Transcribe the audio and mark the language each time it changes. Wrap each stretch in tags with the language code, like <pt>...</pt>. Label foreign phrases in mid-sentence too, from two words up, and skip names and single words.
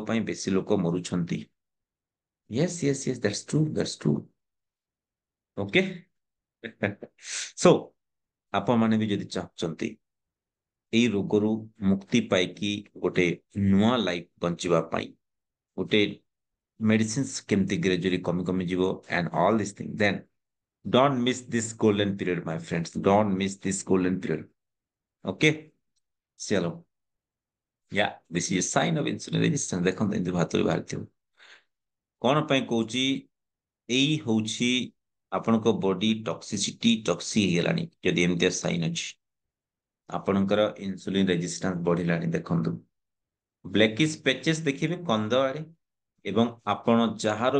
<or>ପାଇଁ ବେଶୀ ଲୋକ ମରୁଛନ୍ତି</or> <en>yes yes yes that's true okay so</en> <or>ଆପଣମାନେ ବି ଯଦି ଚାହୁଁଛନ୍ତି ଏଇ ରୋଗରୁ ମୁକ୍ତି ପାଇକି ଗୋଟେ ନୂଆ ଲାଇଫ ବଞ୍ଚିବା ପାଇଁ ଗୋଟେ ମେଡିସିନ୍ସ କେମିତି ଗ୍ରାଜୁଆଲି କମି କମି ଯିବ ଆଣ୍ଡ</or> <en>all this thing then don't miss this golden period my friends don't miss this golden period okay चलो ya this is sign of insulin</en> <or>रेजिस्टेंस ଦେଖନ୍ତୁ ଏମିତି ଭାତରୁ ବାହାରିଥିବ କଣ ପାଇଁ କହୁଛି ଏଇ ହଉଛି ଆପଣଙ୍କ</or> <en>body toxicity</en> <or>ଟକ୍ସି ହେଇଗଲାଣି ଯଦି ଏମିତିଆ ସାଇନ୍ ଅଛି ଆପଣଙ୍କର</or> <en>insulin resistance</en> <or>ବଢିଲାଣି ଦେଖନ୍ତୁ</or> <en>blackish patches</en> <or>ଦେଖିବେ କନ୍ଧ ଆଡେ ଏବଂ ଆପଣ ଯାହାର</or>